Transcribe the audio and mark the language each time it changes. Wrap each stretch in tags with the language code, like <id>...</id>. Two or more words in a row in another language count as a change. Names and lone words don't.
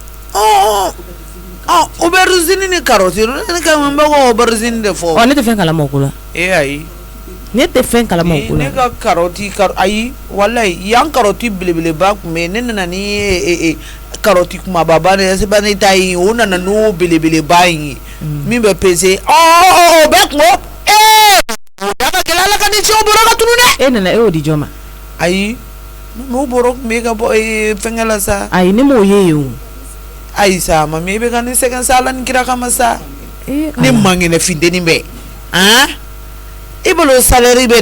<bm>aubergine ni carotte ne ka mun bɛ ko aubergine de fɔ ne tɛ fɛn kalama o ko la ayi ne tɛ fɛn kalama o ko la ne ka carotte ayi wallahi yan carotte belebeleba kun bɛ ne nana ni carotte kumaba ba ne se ba ne ta yi o nana no belebeleba yi min bɛ peser o bɛ kun ya ka kɛlɛ Ala ka ni cɛw bɔra ka tunu dɛ e nana e y'o di jɔn ma ayi n'o bɔra kun bɛ ka bɔ fɛngɛ la sa ayi ne m'o ye o ayi sa mami e bɛ ka ni sɛgɛn sa Ala ni kira kama sa ne mangɛnɛ finteni bɛ e bolo salaire bɛ</bm>